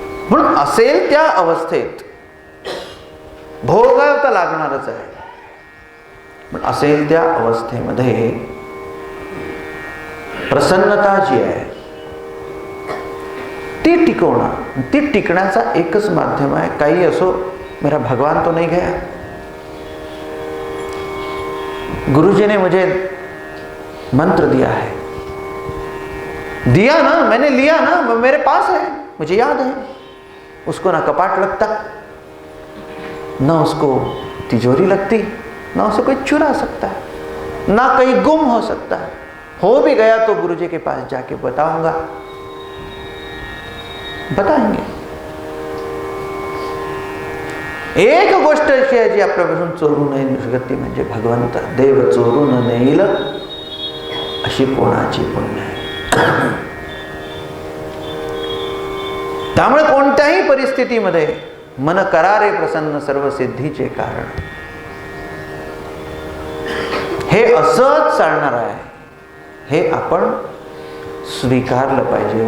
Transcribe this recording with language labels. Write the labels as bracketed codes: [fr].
[mr] म्हणून असेल त्या अवस्थेत भोगावं तर लागणारच आहे. पण असेल त्या अवस्थेमध्ये प्रसन्नता जी आहे ती टिकवणं, ती टिकण्याचा एकच माध्यम आहे. काही असो, [hi] मेरा भगवान तो नहीं गया. गुरुजी ने मुझे मंत्र दिया है, दिया ना, मैंने लिया ना, मेरे पास है, मुझे याद है. उसको ना कपाट लगता, ना उसको तिजोरी लगती, ना उसे कोई चुरा सकता है, ना कहीं गुम हो सकता है. हो भी गया तो गुरुजी के पास जाके बताऊंगा, बताएंगे. [mr] एक गोष्ट अशी आहे जी आपल्यापासून चोरू नाही शकत, ती म्हणजे भगवंत. देव चोरून नेईल अशी कोणाची पुण्य आहे. त्यामुळे कोणत्याही परिस्थितीमध्ये मन करारे प्रसन्न सर्व सिद्धीचे कारण, हे असंच चालणार आहे, हे आपण स्वीकारलं पाहिजे.